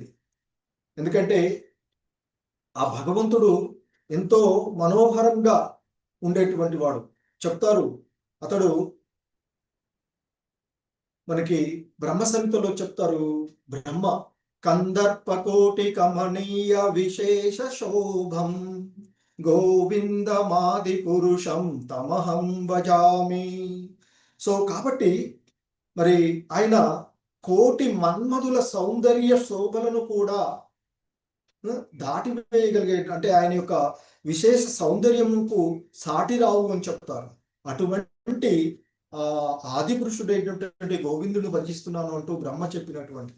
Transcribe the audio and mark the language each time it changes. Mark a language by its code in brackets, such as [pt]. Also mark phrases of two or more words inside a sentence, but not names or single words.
[te] ఎందుకంటే ఆ భగవంతుడు ఎంతో మనోహరంగా ఉండేటువంటి వాడు. చెప్తారు అతడు మనకి బ్రహ్మ సంహితలో చెప్తారు, బ్రహ్మ [sa] కందర్పకోటి కమనీయ విశేష శోభం గోవిందమాది పురుషం తమహం భజామి. [te] సో కాబట్టి మరి ఆయన కోటి మన్మధుల సౌందర్య శోభలను కూడా దాటివేయగలిగే, అంటే ఆయన యొక్క విశేష సౌందర్యముకు సాటి రావు అని చెప్తారు. అటువంటి ఆది పురుషుడైనటువంటి గోవిందుని భజిస్తున్నాను అంటూ బ్రహ్మ చెప్పినటువంటిది.